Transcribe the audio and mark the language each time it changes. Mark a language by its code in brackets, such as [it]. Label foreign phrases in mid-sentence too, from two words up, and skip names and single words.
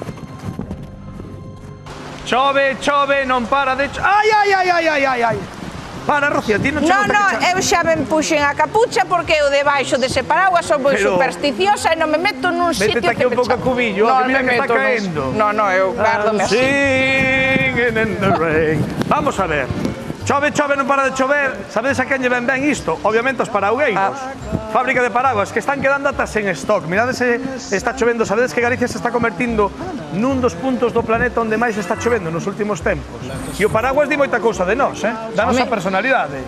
[gl] Chove, chove, non para de... Ai, ai, ai, ai, ai, ai, ai. Para, Rocío, ti non chegou... Non, eu xa me puxen a capucha porque eu debaixo dese paraguas son moi supersticiosa e non me meto nun sitio que métete aquí un pouco a cubillo, que mira que está caendo. Non, eu guárdome así. [en] Singing in the rain. [gl] Vamos a ver. Chove, chove, non para de chover. Sabedes a quen lle ven ben isto? Obviamente os paraugueiros. Fábrica de paraguas que están quedando atas en stock. Mirade se está chovendo. Sabedes que Galicia se está convertindo nun dos puntos do planeta onde máis está chovendo nos últimos tempos. E o paraguas di moita cousa de nós, Danos a personalidade.